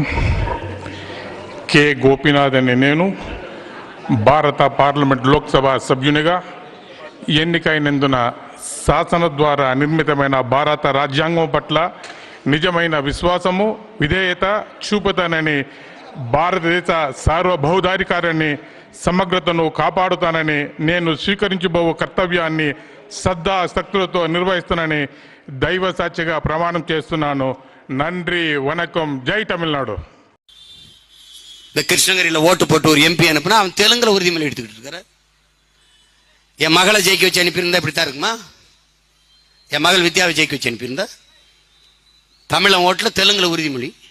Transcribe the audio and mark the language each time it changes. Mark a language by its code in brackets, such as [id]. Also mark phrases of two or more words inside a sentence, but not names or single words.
[te] కె గోపీనాథ్ అనే నేను భారత పార్లమెంట్ లోక్సభ సభ్యునిగా ఎన్నికైనందున శాసన ద్వారా నిర్మితమైన భారత రాజ్యాంగం పట్ల నిజమైన విశ్వాసము విధేయత చూపుతానని, భారతదేశ సార్వభౌమాధికారాన్ని సమగ్రతను కాపాడుతానని, నేను స్వీకరించబో కర్తవ్యాన్ని శ్రద్ధాశక్తులతో నిర్వహిస్తానని దైవ సాక్షిగా ప్రమాణం చేస్తున్నాను. [ta] நன்றி, வணக்கம். ஜெய் தமிழ்நாடு. இந்த கிருஷ்ணகிரியில் ஓட்டு போட்டு ஒரு எம்பி அனுப்புனா அவன் தெலுங்குல உறுதிமொழி எடுத்துக்கிட்டு இருக்கிற. என் மகளை ஜெயிக்க வச்சு அனுப்பியிருந்தா இப்படித்தான் இருக்குமா? என் மகள் வித்யாவை ஜெயிக்க வச்சு அனுப்பியிருந்தா தமிழன் ஓட்டுல தெலுங்குல உறுதிமொழி.